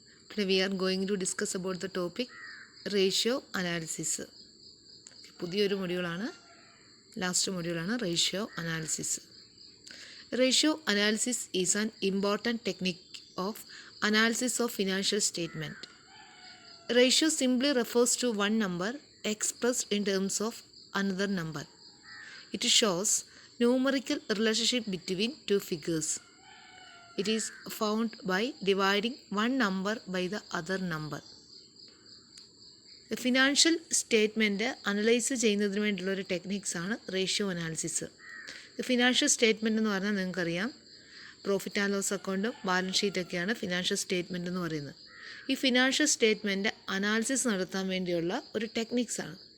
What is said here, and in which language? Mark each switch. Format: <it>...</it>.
<en>Today we are going to discuss about the topic ratio analysis.</en> <ml>പുതിയൊരു മൊഡ്യൂളാണ്, last മൊഡ്യൂളാണ് ratio analysis.</ml> <en>Ratio analysis is an important technique of analysis of financial statement. Ratio simply refers to one number expressed in terms of another number. It shows numerical relationship between two figures. It is found by dividing one number by the other number.</en> <ml>Financial statement analyse ചെയ്യുന്നതിന് വേണ്ടിയുള്ള ഒരു ടെക്നിക്സാണ് ratio analysis. Financial statement എന്ന് പറഞ്ഞാൽ നിങ്ങൾക്കറിയാം, profit and loss അക്കൗണ്ടും balance ഷീറ്റൊക്കെയാണ് financial statement എന്ന് പറയുന്നത്. ഈ ഫിനാൻഷ്യൽ സ്റ്റേറ്റ്മെൻറ്റ് അനാലിസിസ് നടത്താൻ വേണ്ടിയുള്ള ഒരു ടെക്നിക്സാണ്.</ml>